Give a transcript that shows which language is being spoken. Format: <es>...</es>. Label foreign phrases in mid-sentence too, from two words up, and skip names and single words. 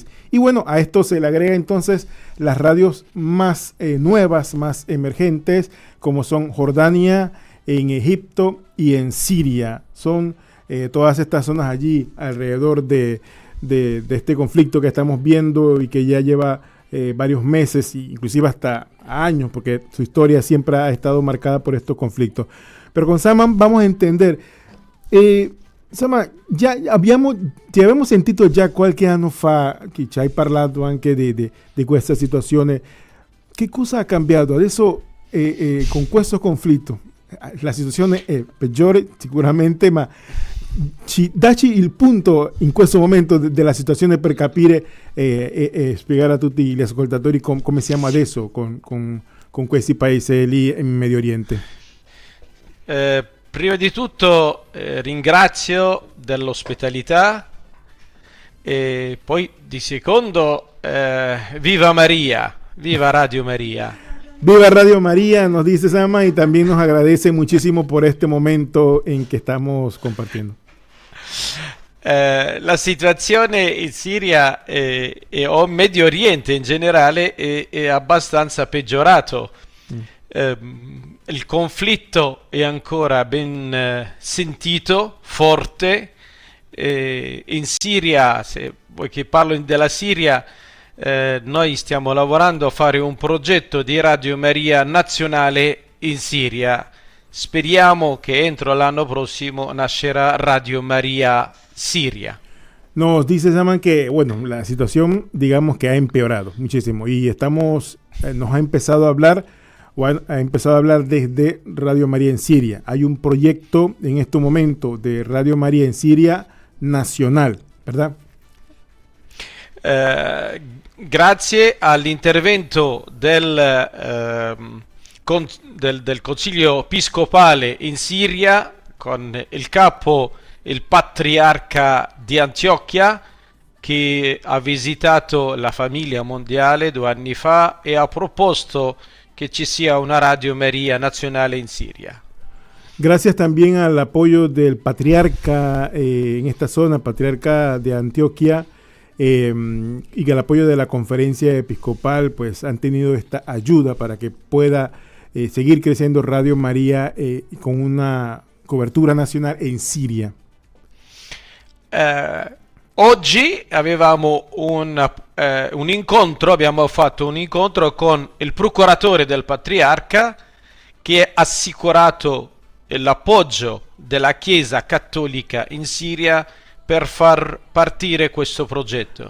<es>Y bueno, a esto se le agrega entonces las radios más nuevas, más emergentes, como son Jordania, en Egipto y en Siria. Son todas estas zonas allí alrededor de este conflicto que estamos viendo y que ya lleva varios meses, inclusive hasta años, porque su historia siempre ha estado marcada por estos conflictos. Pero con Saman vamos a entender.</es> <it>Saman, ti abbiamo sentito già qualche anno fa che ci hai parlato anche di questa situazione. Che cosa ha cambiato adesso con questo conflitto? La situazione è peggiore sicuramente, ma dacci il punto in questo momento della situazione per capire e spiegare a tutti gli ascoltatori come siamo adesso con questi paesi lì in Medio Oriente. Prima di tutto ringrazio dell'ospitalità e poi di secondo viva María, viva Radio María.</it> <es>Viva Radio María, nos dice Sama, y también nos agradece muchísimo por este momento en que estamos compartiendo.</es> <it>La situazione in Siria o in Medio Oriente in generale è abbastanza peggiorato. Il conflitto è ancora ben sentito, forte. In Siria, se vuoi che parlo della Siria, noi stiamo lavorando a fare un progetto di Radio Maria nazionale in Siria. Speriamo che entro l'anno prossimo nascerà Radio María Siria.</it> <es>Nos dice Saman que, bueno, la situación, digamos que ha empeorado muchísimo y nos ha empezado a hablar, ha empezado a hablar desde Radio María en Siria. Hay un proyecto en este momento de Radio María en Siria nacional, ¿verdad?</es> <it>Grazie all'intervento del del Consiglio Episcopale in Siria con il capo, il patriarca di Antiochia, che ha visitato la famiglia mondiale 2 anni fa e ha proposto que ci sia una Radio María</it> <es>nacional en Siria. Gracias también al apoyo del patriarca en esta zona, patriarca de Antioquia, y que el apoyo de la conferencia episcopal, pues han tenido esta ayuda para que pueda seguir creciendo Radio María con una cobertura</es> <it>nazionale in Siria. Oggi avevamo un incontro, abbiamo fatto un incontro con il procuratore del patriarca, che ha assicurato l'appoggio della Chiesa Cattolica in Siria per far partire questo progetto.</it>